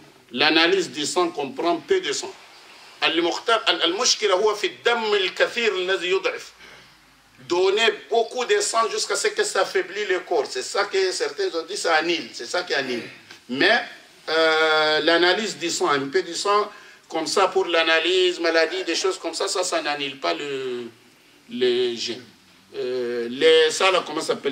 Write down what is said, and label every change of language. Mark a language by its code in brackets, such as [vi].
[fr] L'analyse du sang qu'on prend, peu de sang. [ar] المشكلة هو في الدم الكثير الذي يضعف. [fr] Donner beaucoup de sang jusqu'à ce que ça affaiblit le corps. C'est ça que certains ont dit, ça annule. C'est ça qui annule. Mais l'analyse du sang, un peu du sang, comme ça pour l'analyse, maladie, des choses comme ça, ça n'annule pas le gène. Ça, là, comment ça s'appelle?